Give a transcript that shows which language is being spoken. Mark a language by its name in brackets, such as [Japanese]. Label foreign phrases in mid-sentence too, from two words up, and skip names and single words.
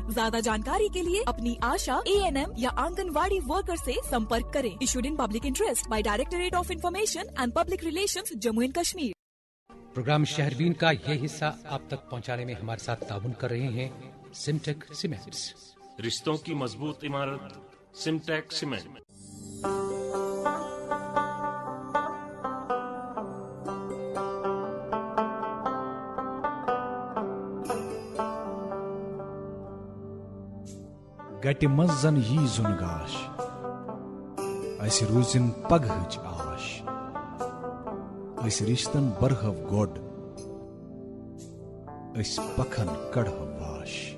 [Hindi] ज्यादा जानकारी के लिए अपनी आशा, ANM या आंगनवाड़ी वर्कर से संपर्क करें। [English] issued in public interest by Directorate of Information and Public Relations, Jammu and Kashmir. [Hindi] प्रोग्राम शहरबीन का ये हिस्सा आप तक पहुंचाने में हमारे साथ ताउन कर रहे हैं सिमटेक सीमेंट्स। रिश्तों की मजबूत इमारत सिमटेक सीमेंट। [Kashmiri] गटि मंज जन यी जुन गाश, अस रूजिन पगहच आश, अस रिश्तन बरहव गोड, अस पखन कड़हव वाश।